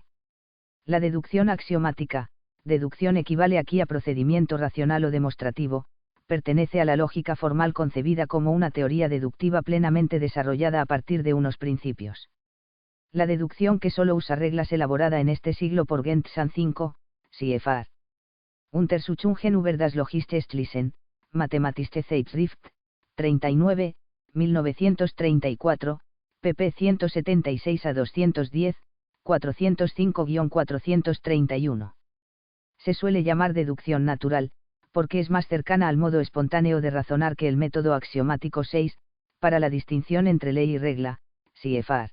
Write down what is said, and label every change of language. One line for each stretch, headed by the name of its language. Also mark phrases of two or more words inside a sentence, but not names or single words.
Spanish: La deducción axiomática, deducción equivale aquí a procedimiento racional o demostrativo, pertenece a la lógica formal concebida como una teoría deductiva plenamente desarrollada a partir de unos principios. La deducción que solo usa reglas elaborada en este siglo por Gentzsche 5, CFR.
German: Untersuchungen über das logische Schließen, Mathematische Zeitschrift, 39, 1934,
Spanish: pp 176 a 210, 405-431. Se suele llamar deducción natural, porque es más cercana al modo espontáneo de razonar que el método axiomático 6, para la distinción entre ley y regla, CFR.